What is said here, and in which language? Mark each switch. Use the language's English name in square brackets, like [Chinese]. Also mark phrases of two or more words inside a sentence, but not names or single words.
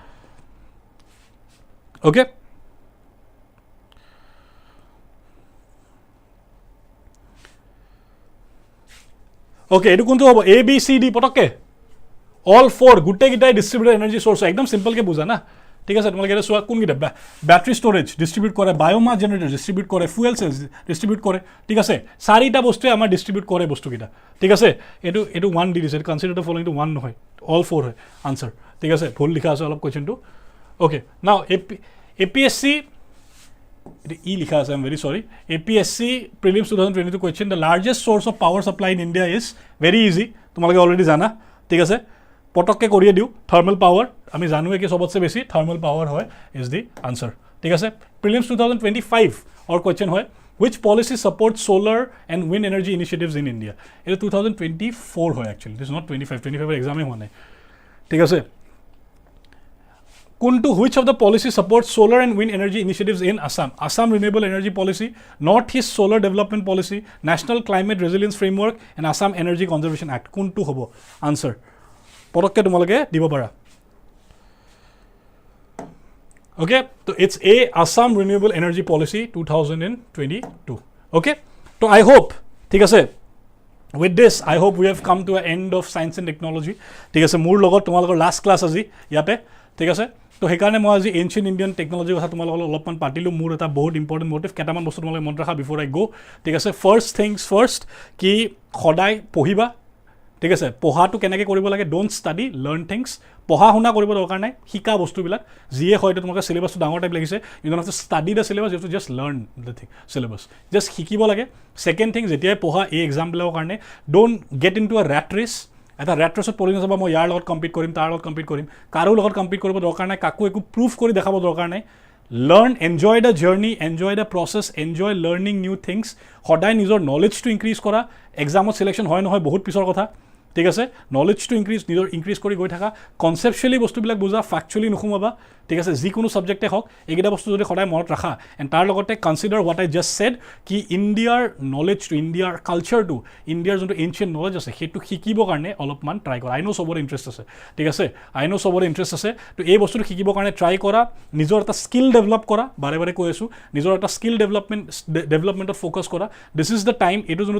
[English] okay okay [Assamese] এইটো কোনটো হ'ব এ বি চি ডি পটককৈ [English] all four [Assamese] গোটেইকেইটাই [English] distributed energy source [Assamese] একদম চিম্পলকৈ বুজা না ঠিক আছে তোমালোকে এতিয়া চোৱা কোনকেইটা [English] battery storage distribute [Assamese] কৰে [English] biomass generator distribute [Assamese] কৰে [English] fuel cells distribute [Assamese] কৰে ঠিক আছে চাৰিটা বস্তুৱে আমাৰ ডিষ্ট্ৰিবিউট কৰে বস্তুকেইটা ঠিক আছে এইটো ওৱান দি দিছে [English] consider the following one [Assamese] নহয় [English] all four [Assamese] হয় আনচাৰ ঠিক আছে ভুল লিখা আছে অলপ [English] question okay now [Assamese] এ পি এছ চি ই লিখা [English] আছে I am very sorry APSC Prelims 2022 question the largest source of power supply in India is very easy [Assamese] তোমালোকে অলৰেডি জানা ঠিক আছে পটককৈ কৰিয়ে দিওঁ [English] thermal power [Assamese] আমি জানোৱে কি চবতছে বেছি [English] thermal power হয় is the answer [Assamese] ঠিক আছে [English] Prelims 2025 or question হয় which policy supports solar and wind energy initiatives in India [Assamese] এইটো 2024 হয় [English] actually this not 25 [Assamese] এক্সামেই হোৱা নাই ঠিক আছে [English] কোনটো which of the policy supports solar and wind energy initiatives in Assam Renewable Energy Policy, North-East Solar Development Policy, National Climate Resilience Framework and Assam Energy Conservation Act. [Assamese] কোনটো হ'ব আনসাৰ পটককৈ তোমালোকে দিব পাৰা [English] okay so it's a Assam Renewable Energy Policy 2022 okay so I hope [Assamese] ঠিক আছে [English] with this I hope we have come to an end of science and technology [Assamese] ঠিক আছে মোৰ লগত তোমালোকৰ [English] last class [Assamese] আজি ইয়াতে ঠিক আছে তো সেইকাৰণে মই আজি [English] ancient Indian technology [Assamese] কথা তোমালোকৰ অলপমান পাতিলোঁ মোৰ এটা বহুত [English] important motive [Assamese] কেইটামান বস্তু তোমালোকে মনত ৰাখা [English] before I go [Assamese] ঠিক আছে [English] first things first [Assamese] কি সদায় পঢ়িবা ঠিক আছে পঢ়াটো কেনেকৈ কৰিব লাগে [English] don't study learn things [Assamese] পঢ়া শুনা কৰিব দৰকাৰ নাই শিকা বস্তুবিলাক যিয়ে হয়তো তোমালোকে চিলেবাছটো ডাঙৰ টাইপ লাগিছে [English] you don't have to study the syllabus you have to just learn the thing [Assamese] চিলেবাছ জাষ্ট শিকিব লাগে [English] second thing [Assamese] যেতিয়াই পঢ়া এই এক্সামবিলাকৰ কাৰণে [English] don't get into a rat race [Assamese] এটা [English] rat race [Assamese] পৰি নাযাবা মই ইয়াৰ লগত কম্পিট কৰিম তাৰ লগত কম্পিট কৰিম কাৰো লগত কম্পিট কৰিব দৰকাৰ নাই কাকো একো প্ৰুফ কৰি দেখাব দৰকাৰ নাই [English] learn enjoy the journey enjoy the process enjoy learning new things [Assamese] সদায় নিজৰ [English] knowledge increase [Assamese] কৰা [English] exam selection [Assamese] হয় নহয় বহুত পিছৰ কথা ঠিক আছে নলেজটো নিজৰ ইনক্ৰিজ কৰি গৈ থাকা কনচেপচুৱেলি বস্তুবিলাক বুজা ফেক্চুৱেলি নোসোমাবা ঠিক আছে যিকোনো ছাবজেক্টে হওক এইকেইটা বস্তু যদি সদায় মনত ৰাখা এণ্ড তাৰ লগতে [English] consider what I just said [Assamese] কি ইণ্ডিয়াৰ নলেজটো ইণ্ডিয়াৰ কালচাৰটো ইণ্ডিয়াৰ যোনটো [English] ancient knowledge [Assamese] আছে সেইটো শিকিবৰ কাৰণে অলপমান ট্ৰাই কৰা [English] I know' [Assamese] চবৰে ইণ্টাৰেষ্ট আছে ঠিক আছে [English] I know' [Assamese] চবৰে ইণ্টাৰেষ্ট আছে তো এই বস্তুটো শিকিবৰ কাৰণে ট্ৰাই কৰা নিজৰ এটা [English] skill develop [Assamese] কৰা বাৰে বাৰে কৈ আছোঁ নিজৰ এটা [English] skill development focus [Assamese] কৰা [English] this is the time [Assamese] এইটো যোনটো